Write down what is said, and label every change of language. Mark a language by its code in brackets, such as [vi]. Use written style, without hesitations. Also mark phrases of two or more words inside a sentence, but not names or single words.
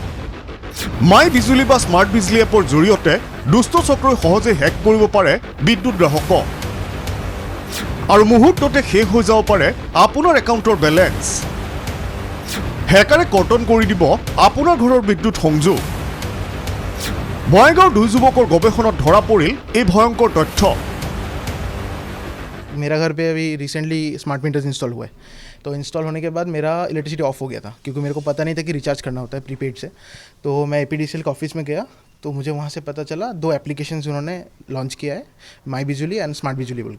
[as] মাই বিজুলী বা স্মাৰ্ট বিজলী এপৰ জৰিয়তে দুষ্ট চক্ৰই সহজে হেক কৰিব পাৰে বিদ্যুৎ গ্ৰাহকক, আৰু মুহূৰ্ততে শেষ হৈ যাব পাৰে আপোনাৰ একাউণ্টৰ বেলেঞ্চ। হেকাৰে কৰ্তন কৰি দিব আপোনাৰ ঘৰৰ বিদ্যুৎ সংযোগ। বঙাইগাঁৱৰ 2 যুৱকৰ গৱেষণাত ধৰা পৰিল এই ভয়ংকৰ তথ্য। [hi] मेरा घर पे अभी रिसेंटली [en] smart meters [hi] इंस्टॉल हुआ है, तो इंस्टॉल होने के बाद मेरा [en] electricity off [hi] हो गया था, क्योंकि मेरे को पता नहीं था कि रिचार्ज करना होता है प्रीपेड से। तो मैं APDCL के ऑफिस में गया, तो मुझे वहाँ से पता चला 2 एप्लीकेशंस उन्होंने लॉन्च किया है, माई बिजली एंड स्मार्ट बिजली बोल के।